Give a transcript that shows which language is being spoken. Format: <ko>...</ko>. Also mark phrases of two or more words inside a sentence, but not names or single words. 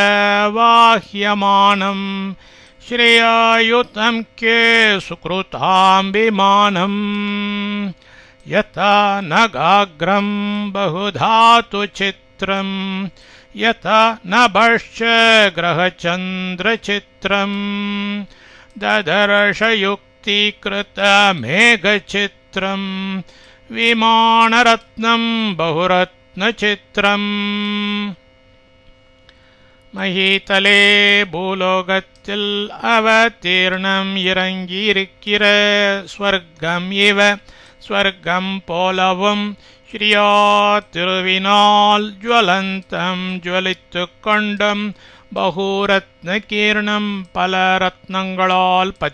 <sa>वाह्यमानं श्रियायुतं के सुकृतां विमानम् यथा नगाग्रं बहुधातु चित्रं यथा नभश्च ग्रहचन्द्रचित्रं ददर्शयुक्तीकृतमेघचित्रं विमानरत्नं बहुरत्नचित्रम्.</sa> <ta>மஹீதலே பூலோகத்தில் அவதீர்ணம் இறங்கியிருக்கிற</ta> <sa>स्वर्गम् इव</sa> <ta>ஸ்வர்க்கம் போலவும் ஸ்ரீயா திருவினால் ஜுவலந்தம் ஜுவலித்து கொண்டும் பகுரத்னகீர்ணம் பல ரத்னங்களால்</ta>